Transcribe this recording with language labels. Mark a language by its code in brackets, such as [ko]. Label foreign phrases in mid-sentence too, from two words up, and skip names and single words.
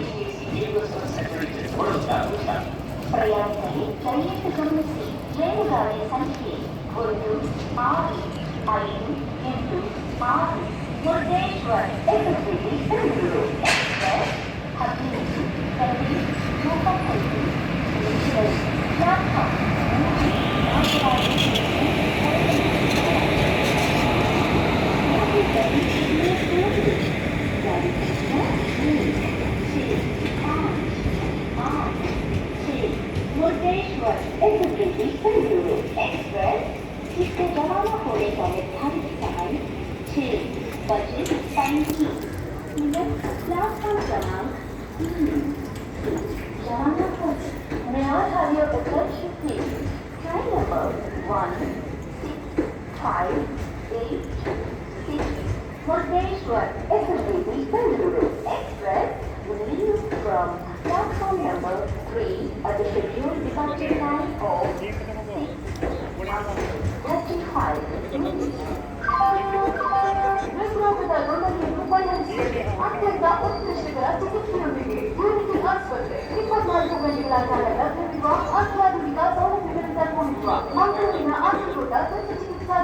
[kn] ಪ್ರಯಾಣಿಕರಿಗೆ ದಯವಿಟ್ಟು ಗಮನಿಸಿ, ರೈಲುಗಾಡಿ ಸಂಖ್ಯೆ 16586 ಮುರುಡೇಶ್ವರ್ ಎಕ್ಸ್‌ಪ್ರೆಸ್ ಬೆಂಗಳೂರು ಎಕ್ಸ್‌ಪ್ರೆಸ್ [hi] 15:35 ಪ್ಲಾಟ್ಫಾರ್ಮ್ मुर्देश्वर एक्सप्रेस बेंगलुरु एक्सप्रेस इसके रवाना होने का निर्धारित समय 6:35 प्लेटफॉर्म क्रमांक 3 रवाना हो। [en] May I have your attention please? Train number 16586 Murdeshwar Express Bengaluru Express will leave from platform number 3 at the scheduled departure time of 6:35 minutes. [kn] ಹೃದ್ರೋಗದ ರೋಗಕ್ಕೆ ಉಪಯೋಗಿಸಿ ಅತ್ಯಂತ ಉತ್ಕೃಷ್ಟಕರ ಚಿಕಿತ್ಸೆಯೊಂದಿಗೆ ಯೂನಿಟಿ ಆಸ್ಪತ್ರೆ 24 ಗಂಟೆಗಳ ಕಾಲ ಲಭ್ಯವಿರುವ ಅತ್ಯಾಧುನಿಕ ಸೌಲಭ್ಯಗಳಿಂದ ಕೂಡಿರುವ ಮಂಗಳೂರಿನ ಅಧಿಕೃತ ದಂತ ಚಿಕಿತ್ಸೆ